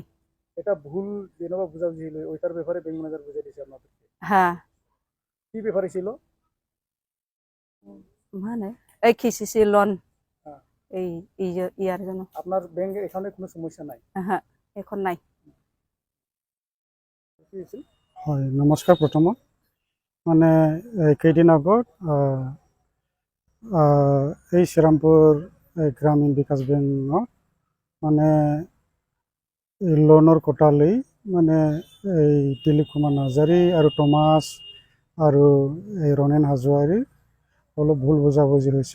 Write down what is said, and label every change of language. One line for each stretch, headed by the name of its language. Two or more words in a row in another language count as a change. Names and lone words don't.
Bangla: এটা ভুল যেনবা বুঝাবুঝি হলো ওইটার ব্যাপারে ব্যাংক ম্যানেজার বুঝিয়ে দিয়েছে আপনাদেরকে? হ্যাঁ। কি ব্যাপারে ছিল? মানে এই KCC লোন এই ইয়ার জন্য। আপনার ব্যাংকে এখানে কোনো সমস্যা নাই? হ্যাঁ, এখন নাই।
Assamese: হয়, নমস্কাৰ। প্ৰথমত মানে কেইদিন আগত এই শ্ৰীৰামপুৰ গ্ৰামীণ বিকাশ বেংকত মানে লোনৰ কোটা লৈ মানে এই দিলীপ কুমাৰ নাৰ্জাৰী আৰু টমাছ আৰু এই ৰণেন হাজোৱাৰীৰ অলপ ভুল বুজাবুজি হৈছিল।